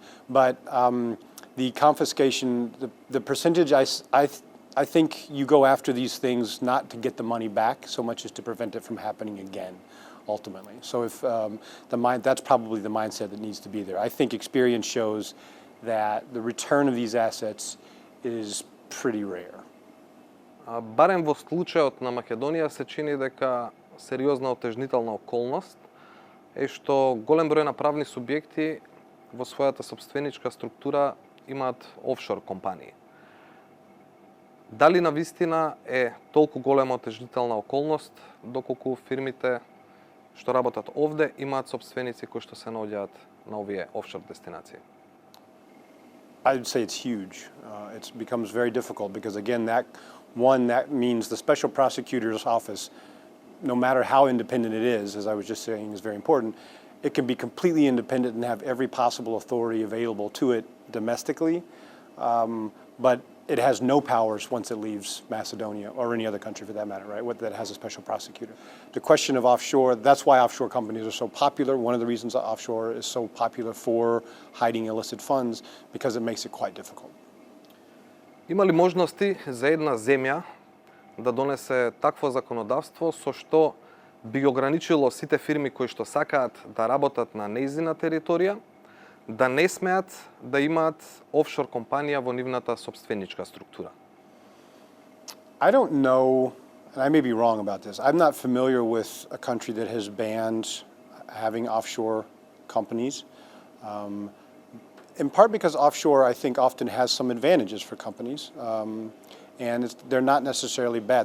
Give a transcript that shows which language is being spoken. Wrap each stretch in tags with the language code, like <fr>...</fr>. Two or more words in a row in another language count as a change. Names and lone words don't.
<en>But the confiscation, the percentage, I think you go after these things not to get the money back so much as to prevent it from happening again. Ultimately. So if that's probably the mindset that needs to be there. I think experience shows that the return of these assets is pretty rare.</en> <mk>Барем во случајот на Македонија се чини дека сериозна отежнителна околност е што голем број на правни субјекти во својата сопстvenичка структура имаат офшор компании. Дали навистина е толку голема отежнителна околност доколку фирмите што работат овде имаат сопственици кои што се наоѓаат на овие офшор дестинации?</mk> <en>I'd say it's huge. It becomes very difficult because again, that means the special prosecutor's office, no matter how independent it is, as I was just saying, is very important. It can be completely independent and have every possible authority available to it domestically, but it has no powers once it leaves Macedonia or any other country for that matter, right? That has a special prosecutor. The question of offshore, that's why offshore companies are so popular. One of the reasons that offshore is so popular for hiding illicit funds, because it makes it quite difficult.</en> <mk>Има ли можности за една земја да донесе такво законодавство со што би ограничило сите фирми кои што сакаат да работат на нејзина територија, да не смеат да имаат офшор компанија во нивната сопстvenичка структура?</mk> <en>I don't know, and I may be wrong about this. I'm not familiar with a country that has banned having offshore companies. In part because offshore, I think, often has some advantages for companies, and they're not necessarily bad.</en>